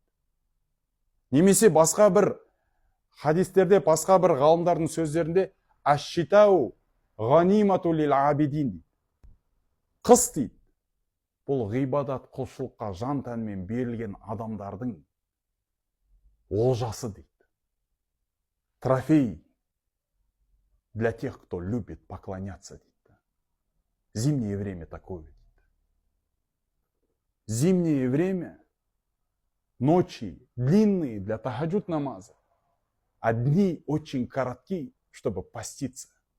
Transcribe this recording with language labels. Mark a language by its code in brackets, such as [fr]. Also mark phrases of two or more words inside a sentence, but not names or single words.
[kk] Немесе басқа бір хадистерде, басқа бір ғалымдардың сөздерінде [ar] الشتاء غنيمة للعابدين [kk] дейді. Қыс дейді, бұл ғибадат, құлшылыққа жан тәнмен берілген адамдардың олжасы дейді. [ru] Трофей для тех, кто любит поклоняться дейді. Зимнее время такое дейді. Зимнее время, ночи длинные для тахаджуд намаза, а дни очень короткие, чтобы поститься.